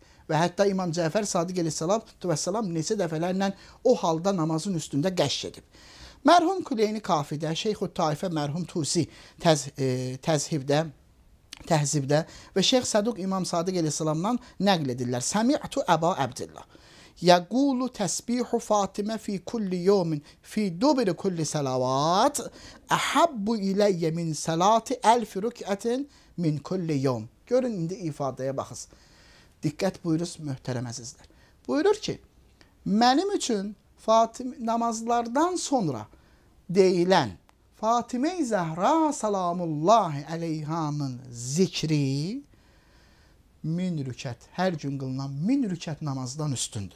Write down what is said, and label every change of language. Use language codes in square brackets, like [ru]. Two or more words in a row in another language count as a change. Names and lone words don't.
[az] Və hətta İmam Cəfər Sadiq [ar] عليه الصلاة والسلام [az] neçə dəfələrlə o halda namazın üstündə qəşş edib. Mərhum Küleyni Kafidə, Şeyx-ü Taifə mərhum Tusi Təhzibdə və Şeyx Səduq İmam Sadiq əleyhissalamdan nəql edirlər. [ar] سمعت أبا عبد الله يقول تسبيح فاطمة في كل يوم في دبر كل صلاة أحب إلي من صلاة ألف ركعة من كل يوم. [az] Görün, indi ifadəyə baxız. Diqqət buyuruz, möhtərəm əzizlər. Buyurur ki, mənim üçün namazlardan sonra deyilən Fatimə-i Zəhra salamullahi əleyhanın zikri 1000 rükət, hər gün qılınan 1000 rükət namazdan üstündür.